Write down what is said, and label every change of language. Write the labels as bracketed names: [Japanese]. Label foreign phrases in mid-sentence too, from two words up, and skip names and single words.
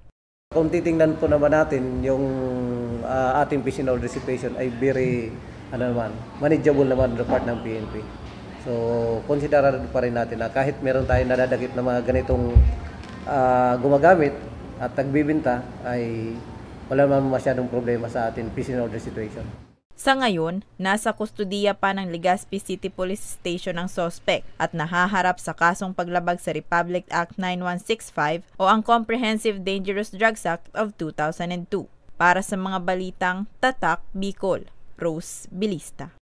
[Filipino] Kung titingnan po naman natin, yung ating PCNO dissipation ay [English] very manageable [Filipino] naman sa part ng PNP. So, konsiderado pa rin natin na kahit meron tayong nadadagit na mga ganitong gumagamit at nagbibinta ay wala naman masyadong problema sa atin PCNO situation. Sa ngayon, nasa kustudiya pa ng Legazpi City Police Station ang suspect at nahaharap sa kasong paglabag sa Republic Act 9165 o ang Comprehensive Dangerous Drugs Act of 2002. Para sa mga balitang Tatak Bicol, Rose Bilista.